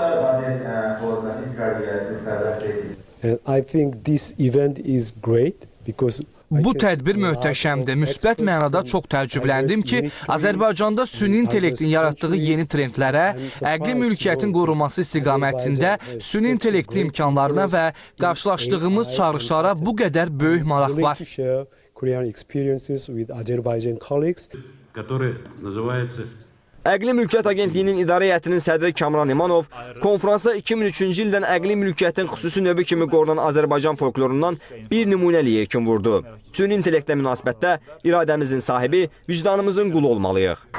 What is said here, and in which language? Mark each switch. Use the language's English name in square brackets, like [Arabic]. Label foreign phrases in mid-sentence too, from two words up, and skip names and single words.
[Azerbaijani] Bu tədbir möhtəşəmdir. Müsbət mənada çox təəccübləndim ki, Azərbaycanda süni intellektin yaratdığı yeni trendlərə, əqli mülkiyyətin qorunması istiqamətində süni intellektli imkanlarına və qarşılaşdığımız çağırışlara bu qədər böyük maraq var. [English] Korean experiences with Azerbaijan colleagues. [Russian] который называется [Azerbaijani] Əqli Mülkiyyət Agentliyinin idarə heyətinin sədri Kamran İmanov konfransa 2003-cü ildən əqli mülkiyyətin xüsusi növü kimi qorunan Azərbaycan folklorundan bir nümunəli yekun vurdu. Süni intellektlə münasibətdə iradəmizin sahibi, vicdanımızın qulu olmalıyıq.